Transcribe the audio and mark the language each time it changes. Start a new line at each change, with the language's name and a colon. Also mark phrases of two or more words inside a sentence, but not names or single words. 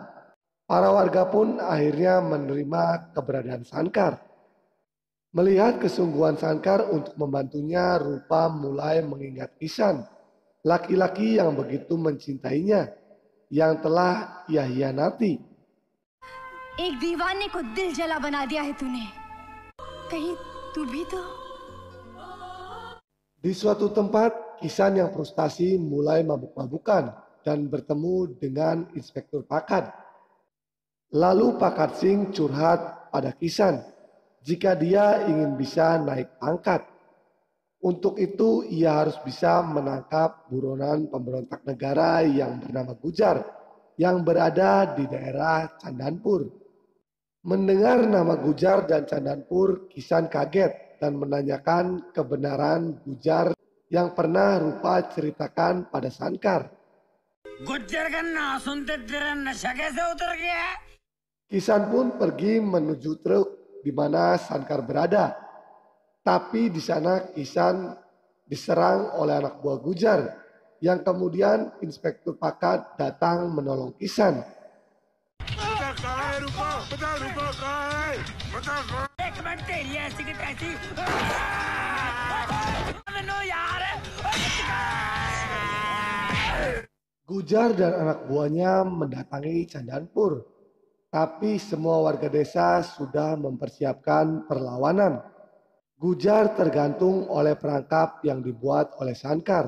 Indonesian: Para warga pun akhirnya menerima keberadaan Sankar. Melihat kesungguhan Sankar untuk membantunya, Rupa mulai mengingat Kisan, laki-laki yang begitu mencintainya, yang telah ia hianati.
Hindi: एक दीवाने को दिल जला बना दिया है तूने। कहीं तू भी तो।
Indonesian: Di suatu tempat, Kisan yang frustasi mulai mabuk-mabukan dan bertemu dengan Inspektur Pakad. Lalu Pakad Singh curhat pada Kisan jika dia ingin bisa naik pangkat. Untuk itu ia harus bisa menangkap buronan pemberontak negara yang bernama Gujar yang berada di daerah Chandanpur. Mendengar nama Gujar dan Chandanpur, Kisan kaget dan menanyakan kebenaran Gujar yang pernah Rupa ceritakan pada Sankar.
Hindi: गुज्जर का नाम सुनते तेरा नशा कैसे उतर गया?
Indonesian: Kisan pun pergi menuju truk di mana Sankar berada. Tapi di sana Kisan diserang oleh anak buah Gujar yang kemudian Inspektur Pakad datang menolong Kisan.
Hindi: एक मिनट तेरी ऐसी की तैसी
Indonesian: Gujar dan anak buahnya mendatangi Chandanpur. Tapi semua warga desa sudah mempersiapkan perlawanan. Gujar tergantung oleh perangkap yang dibuat oleh Sankar.